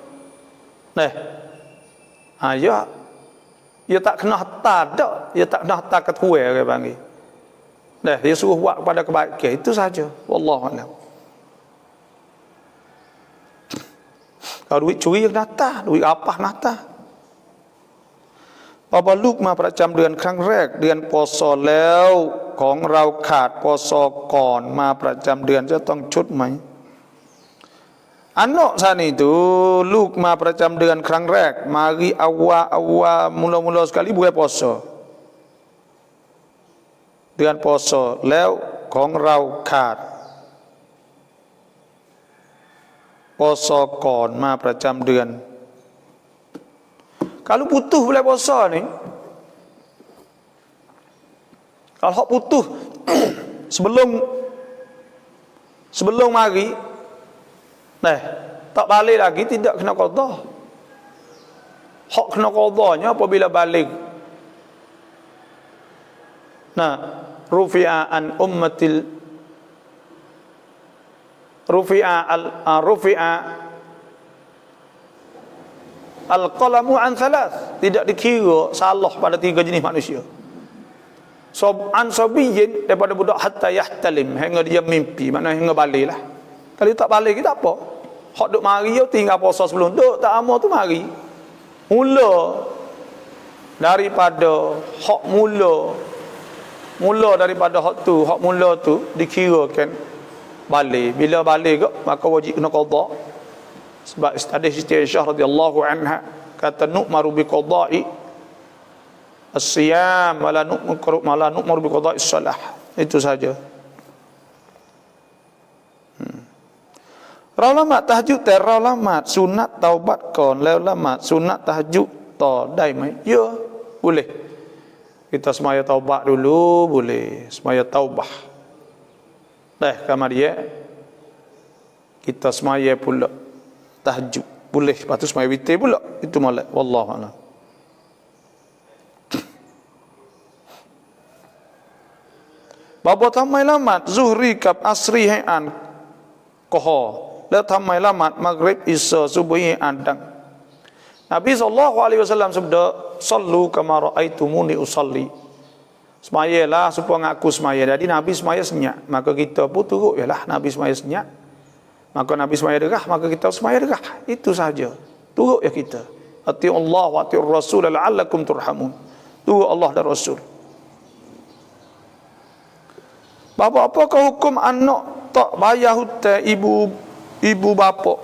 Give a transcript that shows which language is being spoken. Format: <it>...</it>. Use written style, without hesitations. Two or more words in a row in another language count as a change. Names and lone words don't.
<ms>Ya tak kena harta dak, ya tak kena harta ketua orang panggil. Dia suruh buat kepada kebaikan itu saja.</ms> <ar>والله أعلم.</ar> <ms>Kalau duit curi kena harta, duit apa kena harta.</ms> <th>พอลูกมาประจำเดือนครั้งแรกเดือนปศแล้วของเราขาดปศก่อนมาประจำเดือนจะต้องชดไหม</th> <ms>Anak saat itu</ms> <th>ลูกมาประจำเดือนครั้งแรก</th> <ms>mari awal mula-mula sekali bulan puasa</ms> <th>เดือนปศแล้วของเราขาดปศก่อนมาประจำเดือน</th> <ms>Kalau putus bulan puasa ni, kalau hak putus sebelum mari, tak balik lagi tidak kena qada. Hak kena qadanya apabila balik.</ms> <ar>رفع عن أمتي القلم عن ثلاث,</ar> <ms>tidak dikira salah pada 3 jenis manusia.</ms> <ar>عن صبي</ar> <ms>daripada budak</ms> <ar>حتى يحتلم,</ar> <ms>hingga dia mimpi, maknanya hingga baliklah. Kalau tak balik kita apa? Hak duk mari yo tinggal puasa sebelum duk tak amal tu mari. Mula daripada hak mula daripada hak mula tu dikirakan balik. Bila balik maka wajib kena qada. Sebab ada Siti Aisyah</ms> <ar>رضي الله عنها kata نؤمر بقضاء الصيام ولا نؤمر بقضاء الصلاة.</ar> <ms>Itu saja.</ms> <th>เราละหมาดตะฮัจญุดแต่เราละหมาดสุนัตเตาบัตก่อนแล้วละหมาดสุนัตตะฮัจญุดต่อได้ไหม</th> <ms>Ya, boleh. Kita semaya taubat dulu boleh, semaya taubah. Kemudian kita semaya pula tahajud boleh, lepas tu semaya witir pula, itu molek.</ms> <ar>والله أعلم.</ar> <th>Bapa ทำไมละหมาดซุฮรีกับอัสรีให้อ่านกอฮอแล้วทำไมละหมาดมักริบอิชาซุบฮีให้อ่านดัง</th> <ms>Nabi SAW sabda</ms> <ar>صلوا كما رأيتموني أصلي.</ar> <ms>Semayalah supaya aku semaya. Jadi Nabi semaya senyap, maka kita pun turut yalah Nabi semaya senyap. Maka Nabi semaya derah, maka kita semaya derah. Itu saja. Turut ya kita.</ms> <ar>أطيعوا الله وأطيعوا الرسول لعلكم ترحمون.</ar> <ms>Turut Allah dan Rasul. Bapa, apakah hukum anak tak bayar hutang ibu bapa?</ms>